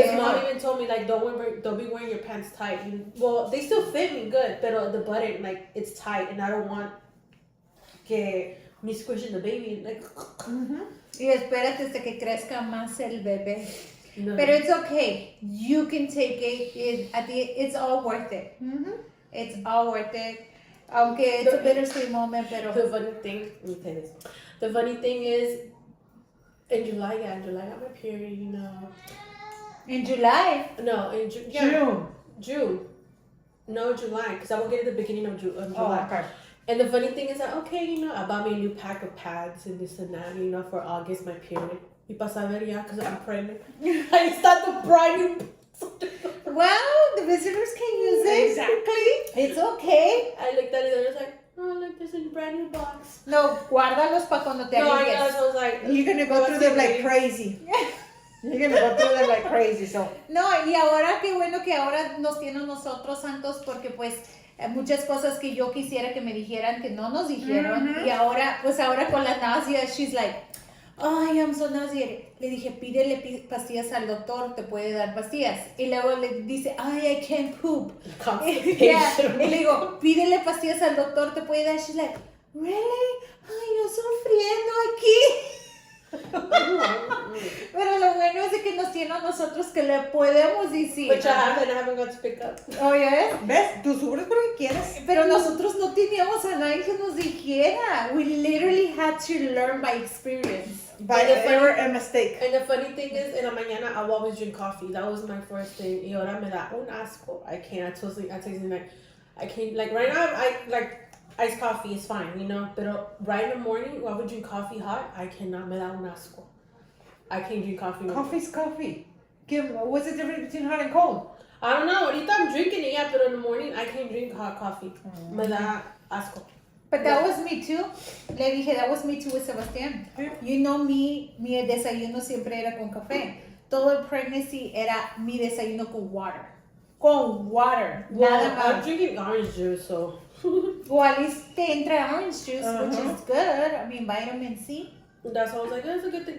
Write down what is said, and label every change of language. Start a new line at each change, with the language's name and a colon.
English: Because mom even told me, like, don't be wearing your pants tight. Well, they still fit me good, but the button, like, it's tight, and I don't want me squishing the baby, like. Mm-hmm.
Spanish: Y espérate hasta que crezca más el bebé. No.
English: But it's okay. You can take it. It's all worth it. Mm-hmm. It's all worth it.
Spanish: Aunque
English: it's a bittersweet moment,
Spanish: pero.
English: The funny thing, let me tell you this. The funny thing is, in July I got my period, In July? No, in June. No, July, because I will get it at the beginning of July. Oh, okay. And the funny thing is that, okay, I bought me a new pack of pads and this and that, for August, my period.
Spanish: Y para saber ya,
English: because I'm pregnant. I start the brand new. Well, the visitors can use it. Exactly. It's okay. I looked at it and I was like, oh, look, there's a brand new box.
Spanish: No, guárdalos para cuando te
English: No, I
Spanish: alivies.
English: know, so I was like, you're going to go through them like crazy. You're going to go through them like crazy, so.
Spanish: No, y ahora qué bueno que ahora nos tienen nosotros santos porque pues muchas cosas que yo quisiera que me dijeran que no nos dijeron. Mm-hmm. Y ahora, pues ahora con la náusea,
English: she's like, ay, I'm so nauseated.
Spanish: Le dije, pídele pastillas al doctor, te puede dar pastillas. Y luego le dice, ay,
English: I can't poop. Yeah.
Spanish: Y le digo, pídele pastillas al doctor, te puede dar.
English: She's like, really?
Spanish: Ay, yo sufriendo aquí. Pero lo bueno es de que nos tiene a nosotros que le podemos decir.
English: Which I haven't got to pick up. Oh, yes?
Spanish: ¿Ves? Tú sufres porque quieres. Pero nosotros no teníamos a nadie que nos dijera.
English: We literally had to learn by experience. By error and mistake. And the funny thing is, in
Spanish: la mañana,
English: I will always drink coffee. That was my first thing.
Spanish: Y ahora me da un asco.
English: I can't. I totally like, I can't, like, right now, I, like, iced coffee is fine, But right in the morning, I would drink coffee hot. I cannot.
Spanish: Me da un asco.
English: I can't drink coffee. Coffee's coffee. What's the difference between hot and cold? I don't know.
Spanish: Ahorita
English: I'm drinking it, yeah, but in the morning, I can't drink hot coffee.
Spanish: Me da asco.
English: But that was me too.
Spanish: Le dije,
English: that was me too with Sebastián.
Spanish: Mi desayuno siempre era con café. Todo el pregnancy era mi desayuno con water. con water.
English: Well,
Spanish: Nada
English: I'm
Spanish: más.
English: drinking orange juice, so. Well, at least
Spanish: te entra
English: orange juice, which is good. I mean, vitamin C. That's why I was like, that's a good thing.